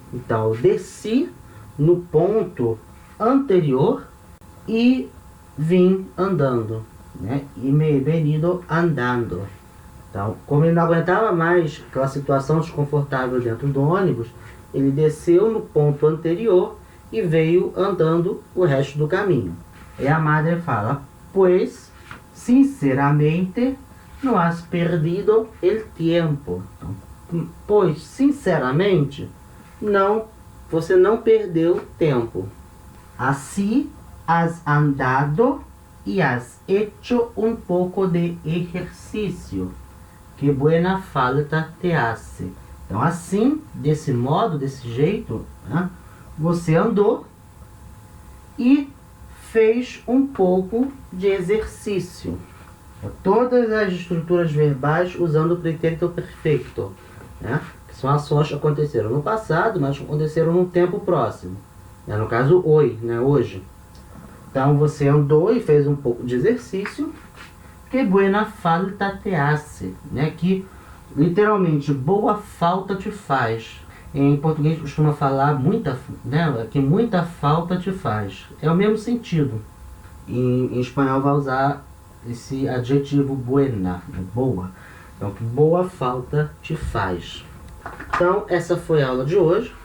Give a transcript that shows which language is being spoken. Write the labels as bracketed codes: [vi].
[pt] Então, eu desci no ponto anterior e vim andando, né? [es] E me he venido andando. [pt] Então, como ele não aguentava mais aquela situação desconfortável dentro do ônibus, ele desceu no ponto anterior e veio andando o resto do caminho. E a madre fala, [es] pues, sinceramente, no has perdido el tiempo. [pt] Então, pois, sinceramente, você não perdeu tempo. [es] Assim, has andado e has hecho un poco de ejercicio. Que buena falta te hace. [pt] Então, assim, desse modo, desse jeito, né, você andou e fez um pouco de exercício. Todas as estruturas verbais usando o pretérito perfeito, né, que são ações que aconteceram no passado, mas aconteceram no tempo próximo. No caso, hoje. Então, você andou e fez um pouco de exercício. [es] Que buena falta te hace, né? [pt] Que literalmente boa falta te faz. Em português costuma falar muita, né? Que muita falta te faz. É o mesmo sentido. Em espanhol vai usar esse adjetivo buena, né? Boa. Então, que boa falta te faz. Então, essa foi a aula de hoje.